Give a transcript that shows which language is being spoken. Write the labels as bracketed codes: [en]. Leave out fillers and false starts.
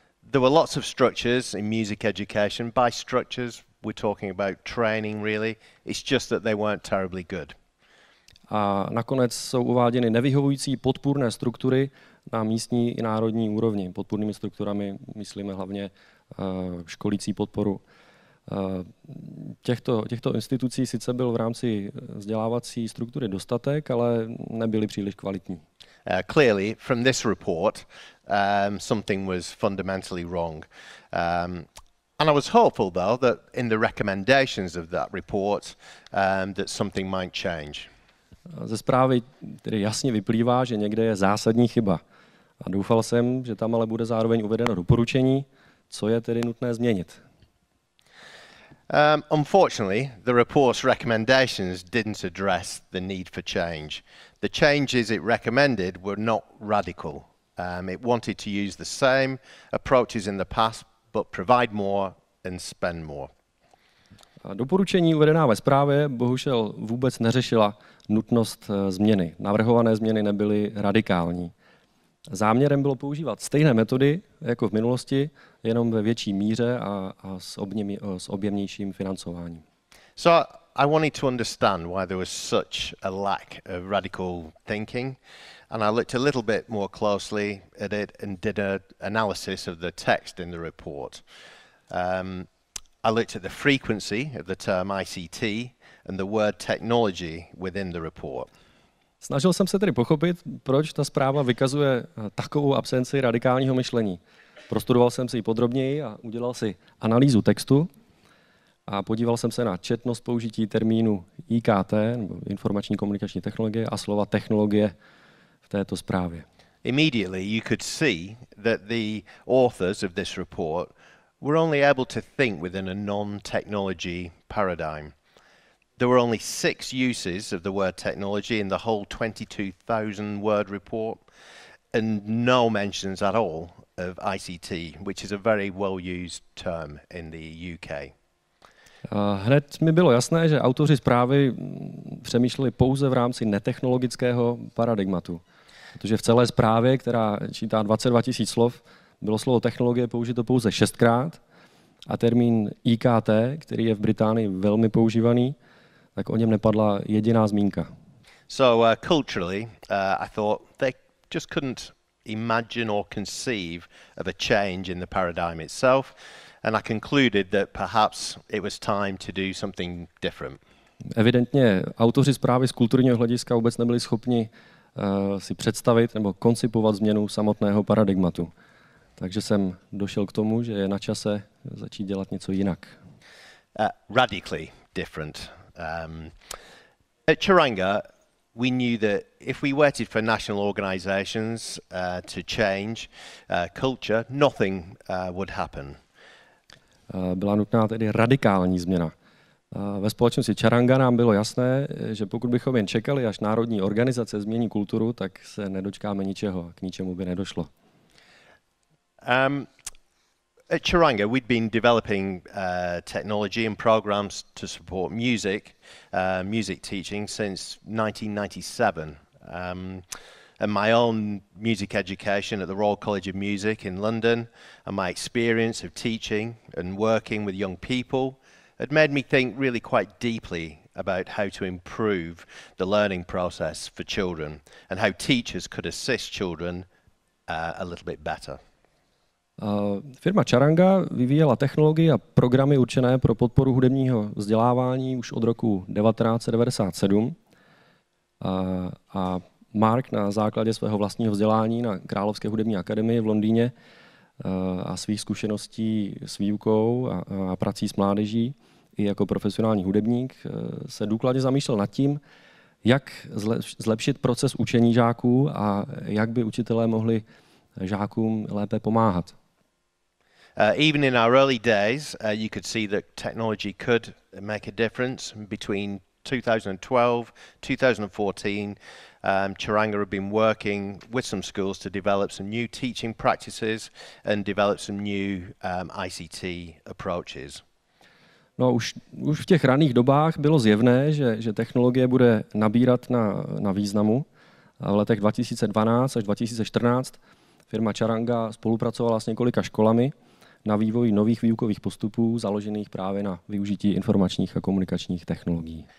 [en] There were lots of structures in music education. By structures, we're talking about training really. It's just that they weren't terribly good. [cs] A nakonec jsou uváděny nevyhovující podpůrné struktury na místní i národní úrovni. Podpůrnými strukturami myslíme hlavně školící podporu. Těchto institucí sice byl v rámci vzdělávací struktury dostatek, ale nebyly příliš kvalitní. [en] Clearly, from this report, something was fundamentally wrong. And I was hopeful, though, that in the recommendations of that report, that something might change. [cs] Ze zprávy tedy jasně vyplývá, že někde je zásadní chyba. A doufal jsem, že tam ale bude zároveň uvedeno doporučení, co je tedy nutné změnit. [en] Unfortunately, the report's recommendations didn't address the need for change. The changes it recommended were not radical. It wanted to use the same approaches in the past, but provide more and spend more. [cs] A doporučení uvedená ve zprávě bohužel vůbec neřešila nutnost změny. Navrhované změny nebyly radikální. Záměrem bylo používat stejné metody jako v minulosti, jenom ve větší míře a s objemnějším financováním. [en] So I wanted to understand why there was such a lack of radical thinking, and I looked a little bit more closely at it and did an analysis of the text in the report. I looked at the frequency of the term ICT and the word technology within the report. [cs] Snažil jsem se tedy pochopit, proč ta zpráva vykazuje takovou absenci radikálního myšlení. Prostudoval jsem si ji podrobněji a udělal si analýzu textu a podíval jsem se na četnost použití termínu IKT, nebo informační komunikační technologie, a slova technologie v této zprávě. [en] Immediately you could see that the authors of this report were only able to think within a non-technology paradigm. There were only 6 uses of the word technology in the whole 22,000 word report, and no mentions at all of ICT, which is a very well-used term in the UK. [cs] Hned mi bylo jasné, že autoři zprávy přemýšleli pouze v rámci netechnologického paradigmatu. Protože v celé zprávě, která čítá 22 000 slov, bylo slovo technologie použito pouze 6krát a termín IKT, který je v Británii velmi používaný, tak o něm nepadla jediná zmínka. [en] So culturally, I thought they just couldn't imagine or conceive of a change in the paradigm itself, and I concluded that perhaps it was time to do something different. [cs] Evidentně autoři zprávy z kulturního hlediska vůbec nebyli schopni si představit nebo koncipovat změnu samotného paradigmatu. Takže jsem došel k tomu, že je na čase začít dělat něco jinak. [en] Radically different. At Charanga, we knew that if we waited for national organisations to change culture, nothing would happen. [cs] Byla nutná tedy radikální změna. Ve společnosti Charanga nám bylo jasné, že pokud bychom jen čekali, až národní organizace změní kulturu, tak se nedočkáme ničeho, k ničemu by nedošlo. [en] At Charanga, we'd been developing technology and programs to support music teaching since 1997. And my own music education at the Royal College of Music in London and my experience of teaching and working with young people had made me think really quite deeply about how to improve the learning process for children and how teachers could assist children a little bit better. [cs] Firma Charanga vyvíjela technologii a programy určené pro podporu hudebního vzdělávání už od roku 1997. A Mark na základě svého vlastního vzdělání na Královské hudební akademii v Londýně a svých zkušeností s výukou a prací s mládeží i jako profesionální hudebník se důkladně zamýšlel nad tím, jak zlepšit proces učení žáků a jak by učitelé mohli žákům lépe pomáhat. [en] Even in our early days, you could see that technology could make a difference. Between 2012, 2014, Charanga had been working with some schools to develop some new teaching practices and develop some new ICT approaches. [cs] No, už v těch raných dobách bylo zjevné, že technologie bude nabírat na významu. V letech 2012 až 2014 firma Charanga spolupracovala s několika školami na vývoji nových výukových postupů založených právě na využití informačních a komunikačních technologií.